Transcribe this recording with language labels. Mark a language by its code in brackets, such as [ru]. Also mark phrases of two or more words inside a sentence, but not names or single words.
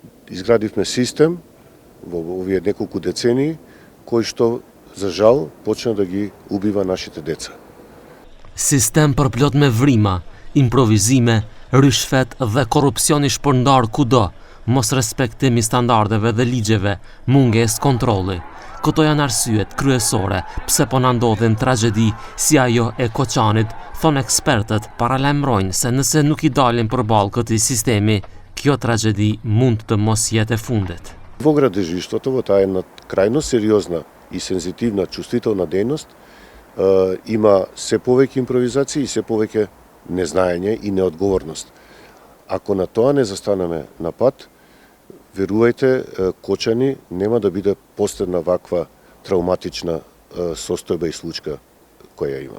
[mk] изградивме систем во овие неколку децении кој што за жал почна да ги убива нашите деца. [sq] Sistem përplot me vrima, improvizime, rishfet dhe korrupsioni shpërndar kudo, mos respektimi standardeve dhe ligjeve, mungesë kontrolli. Këto janë arsyet kryesore pse po na ndodhin tragjedi si ajo e Koçanit, thon ekspertët paralajmërojnë se nëse nuk i dalin përballë këtij sistemi, kjo tragjedi mund të mos jetë e fundit. [mk] Во градежиштвото, во таа една крајно сериозна и сензитивна, чувствителна дејност, има се повеќе импровизации и се повеќе незнаење и неодговорност. Ако на тоа не застанеме на пат, верувајте, Кочани нема да биде последна ваква травматична состојба и случка која имаме.